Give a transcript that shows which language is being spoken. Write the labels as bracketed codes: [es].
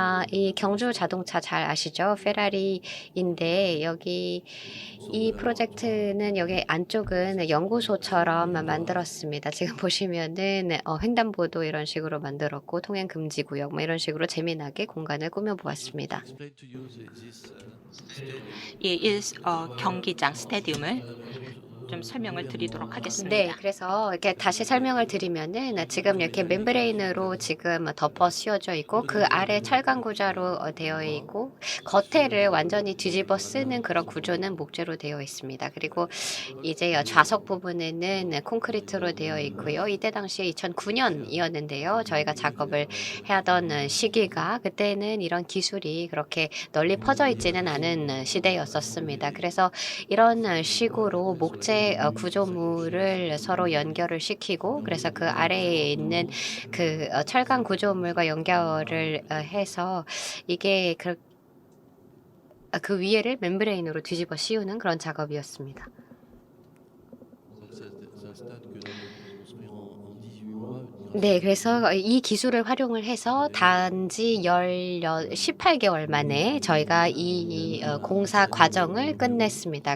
[ko] 이 경주 자동차 잘 아시죠? 페라리인데 여기 이 프로젝트는 여기 안쪽은 연구소처럼 만들었습니다. 지금 보시면은 횡단보도 이런 식으로 만들었고 통행 금지 구역 뭐 이런 식으로 재미나게 공간을 꾸며보았습니다. [en] Explain to you this stadium. [ko] 이 경기장 스테디움을 좀 설명을 드리도록 하겠습니다. 네, 그래서 이렇게 다시 설명을 드리면은 지금 이렇게 멤브레인으로 지금 덮어 씌워져 있고 그 아래 철강 구조로 되어 있고 겉에를 완전히 뒤집어 쓰는 그런 구조는 목재로 되어 있습니다. 그리고 이제 좌석 부분에는 콘크리트로 되어 있고요. 이때 당시에 2009년이었는데요. 저희가 작업을 하던 시기가 그때는 이런 기술이 그렇게 널리 퍼져 있지는 않은 시대였었습니다. 그래서 이런 식으로 목재 구조물을 서로 연결을 시키고 그래서 그 아래에 있는 그 철강 구조물과 연결을 해서 이게 그 위에를 멤브레인으로 뒤집어 씌우는 그런 작업이었습니다. [fr] Donc c'est un stade que l'on a construit en 18 mois. [ko] 네, 그래서 이 기술을 활용을 해서 단지 18개월 만에 저희가 이 공사 과정을 끝냈습니다.